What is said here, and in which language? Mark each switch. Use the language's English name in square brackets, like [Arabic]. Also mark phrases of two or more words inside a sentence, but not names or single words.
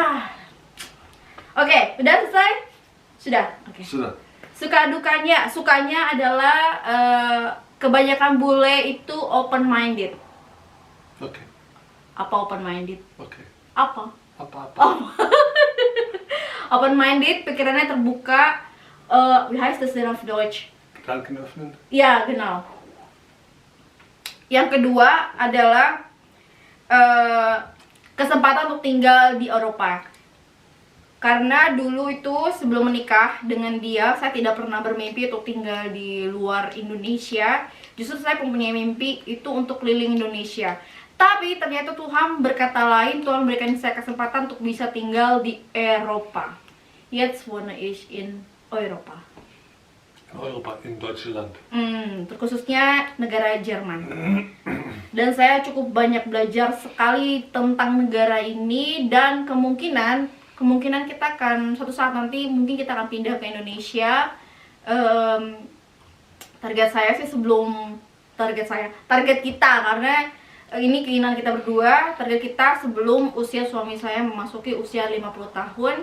[Indonesian] Oke, udah selesai? Sudah. Oke. Sudah. Sukanya adalah kebanyakan bule itu [English] open minded. [Indonesian] Oke. Apa [English] open minded? [Indonesian] Oke. Apa? Apa? [English] Open minded, [Indonesian] pikirannya terbuka. [German] Wie heißt das denn auf Deutsch? Gedanken öffnen. Ya, genau. [Indonesian] Yang kedua adalah kesempatan untuk tinggal di Eropa. Karena dulu itu sebelum menikah dengan dia, saya tidak pernah bermimpi untuk tinggal di luar Indonesia. Justru saya mempunyai mimpi itu untuk keliling Indonesia. Tapi ternyata Tuhan berkata lain, Tuhan berikan saya kesempatan untuk bisa tinggal di Eropa. [German] Jetzt wohne ich in Eropa. Europa, in Deutschland. [Indonesian] Terkhususnya negara Jerman. Dan saya cukup banyak belajar sekali tentang negara ini, dan kemungkinan kita akan suatu saat nanti mungkin kita akan pindah ke Indonesia. Target kita, karena ini keinginan kita berdua, target kita sebelum usia suami saya memasuki usia 50 tahun.